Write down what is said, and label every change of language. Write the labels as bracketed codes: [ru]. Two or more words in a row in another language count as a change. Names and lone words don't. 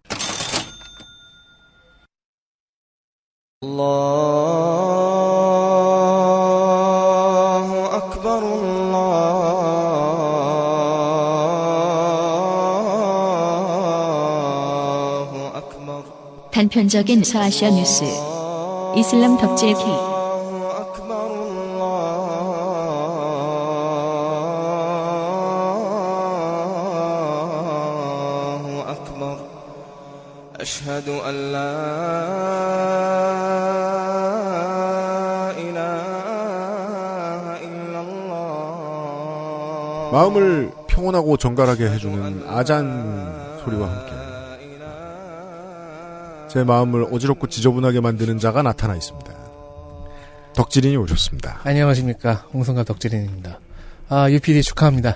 [ar] الله أكبر الله أكبر [ko] 단편적인 서아시아 뉴스 이슬람 덕질 K [ar] أشهد أن لا إله إلا الله [ko] 마음을 평온하고 정갈하게 해주는 아잔 소리와 함께 제 마음을 어지럽고 지저분하게 만드는 자가 나타나 있습니다. 덕질인이 오셨습니다. 안녕하십니까. 홍성갑 덕질인입니다. UPD 축하합니다.